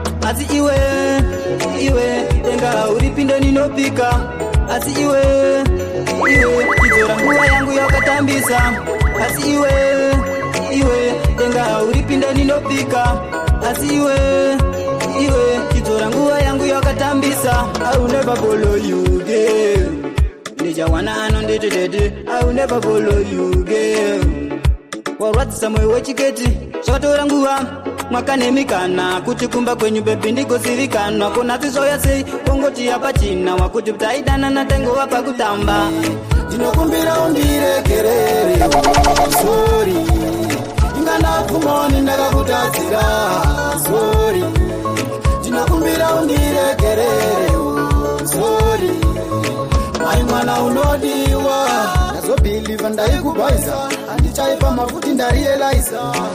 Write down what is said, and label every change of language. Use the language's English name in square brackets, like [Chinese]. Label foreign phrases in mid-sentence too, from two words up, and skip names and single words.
[Shona] Asi iwe, iwe, denga hauripinde ninopika. Asi iwe, iwe, chidzora nguva yangu yakatambisa. Asi iwe, iwe, denga hauripinde ninopika. Asi iwe, iwe, chidzora nguva yangu yakatambisa. [English] I will never follow you, girl. [Shona] Ndichawana anonditi tete, [English] I will never follow you, girl. [Shona] Warwadzisa mwoyo wechiketi, zvakatora nguva, mwakanemikana kuti kumba kwenyu baby ndigozivikanwa. Kona tizoya sei, kongoti yapachina wakuti taidana na tango wapa kutamba. Ndinokumbira undirekerere, sorry. Inga ndapfumoni ndakakutadzira, sorry. Ndinokumbira undirekerere, sorry. Mai mwana unodiwa, ndazobhiliva ndaikubhaisa, handichaipa mafuti ndarealiza.